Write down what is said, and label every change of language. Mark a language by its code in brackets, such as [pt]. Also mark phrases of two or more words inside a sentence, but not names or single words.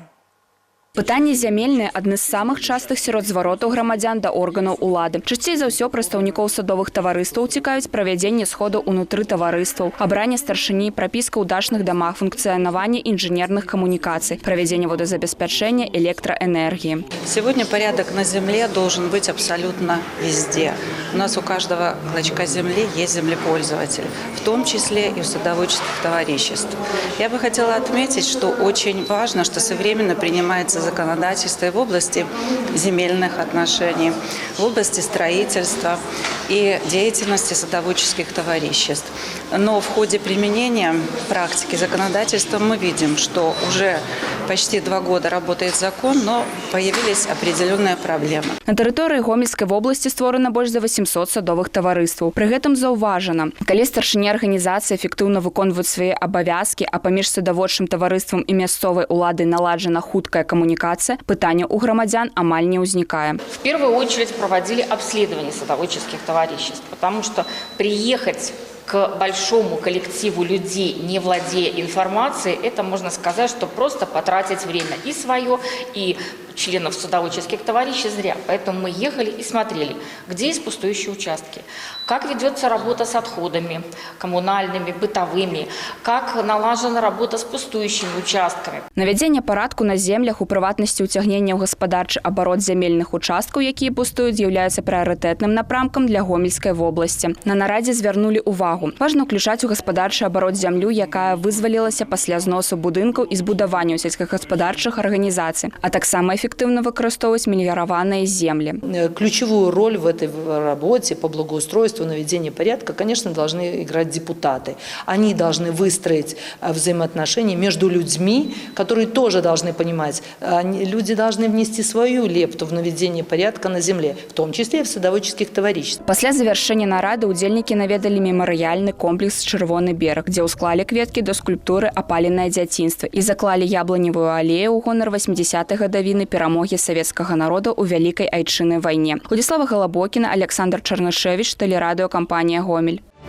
[be] Пытанні зямельныя – адны з самых частых сярод зваротаў грамадзян да органаў улады. Часцей за ўсё прадстаўнікоў садовых таварыстваў цікавіць правядзенне сходу ўнутры таварыстваў, абранне старшыні, прапіска ў дачных дамах, функцыянаванне інжынерных камунікацый, правядзенне водазабеспячэння, электроэнергии. [ru] Сегодня порядок на земле должен быть абсолютно везде. У нас у каждого клочка земли есть землепользователь, в том числе и у садоводческих товариществ. Я бы хотела отметить, что очень важно, что современно принимается законодательство и в области земельных отношений, в области строительства и деятельности садоводческих товариществ. Но в ходе применения практики законодательства мы видим, что уже почти 2 года работает закон, но появились определенные проблемы. [be] На тэрыторыі Гомельскай вобласці створана больш за 800 садовых таварыстваў. Пры гэтым заўважана, калі старшыні арганізацыі эфектыўна выконваюць свае абавязкі, а паміж садаводчым таварыствам і мясцовай уладай наладжана хуткая коммуникация, пытания у громадян амаль не возникает. [ru] В первую очередь проводили обследование садоводческих товариществ, потому что приехать к большому коллективу людей, не владея информацией, это можно сказать, что просто потратить время и свое, и членов садоводческих товариществ зря. Поэтому мы ехали и смотрели, где есть пустующие участки, как ведется работа с отходами коммунальными, бытовыми, как налажена работа с пустующими участками. [be] Навядзенне парадку на землях, у прыватнасці ўцягнення ў гаспадарчы абарот зямельных участкаў, якія пустуюць, з'яўляецца прыярытэтным напрамкам для Гомельскай вобласці. На нарадзе звярнулі ўвагу. Важна ўключаць у гаспадарчы абарот зямлю, якая вызвалілася пасля зносу будынкаў і збудавання ў сельскагаспадарчых арганізацый, а таксама эффективно выкарыстоўваць меліяраваныя земли. [ru] Ключевую роль в этой работе по благоустройству, наведению порядка, конечно, должны играть депутаты. Они должны выстроить взаимоотношения между людьми, которые тоже должны понимать, люди должны внести свою лепту в наведение порядка на земле, в том числе и в садоводческих товариществах. [be] Пасля завяршэння нарады ўдзельнікі наведалі мемарыяльны комплекс «Чырвоны бераг», дзе ўсклалі кветкі да скульптуры «Апаленае дзяцінства» і заклалі яблоневую алею ў гонар 80-й гадавіны перамогі савецкага народа ў Вялікай Айчыннай вайне. Владислава Галабокіна, Александр Чарнышевич, тэлерадыёкампанія «Гомель».